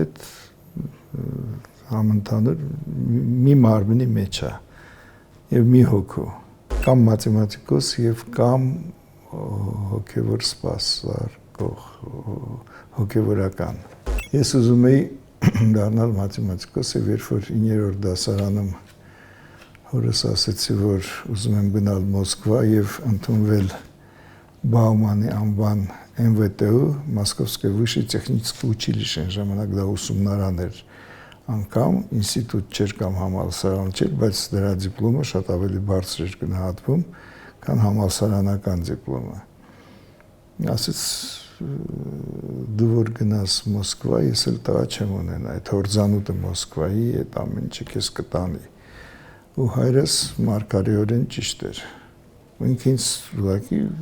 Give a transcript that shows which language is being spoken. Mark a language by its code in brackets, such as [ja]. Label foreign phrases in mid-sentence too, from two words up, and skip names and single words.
[hy] հետ համընդհանուր մի մարմնի մեջ է և մի հոգու, կամ մաթեմատիկոս և կամ հոգևոր սպասարկող, հոգևորական։ Ես ուզում էի դառնալ մաթեմատիկոս և երբ որ 9-րդ դասարանում հորս ասեցի, որ ուզում եմ գնալ Մոսկվա և ընդունվել Բաումանի անվան ՄՎՏ-ու, [ru] Մոսկովское высшее техническое училище, [hy] ժամանակ դա ուսումնարան էր, անգամ ինստիտուտ չէր կամ համալսարան չէր, բայց դրա դիպլոմը շատ ավելի բարձր էր գնահատվում, քան համալսարանական դիպլոմը։ Ասեց, դու որ գնաս Մոսկվա, ես էլ տղա չեմ ունենա, այդ հորձանուտը Մոսկվայի, այդ ամեն ինչը քեզ կտանի։ Ու հայրս մարգարեորեն ճիշտ էր։ Ինքը ինձ ուղղակի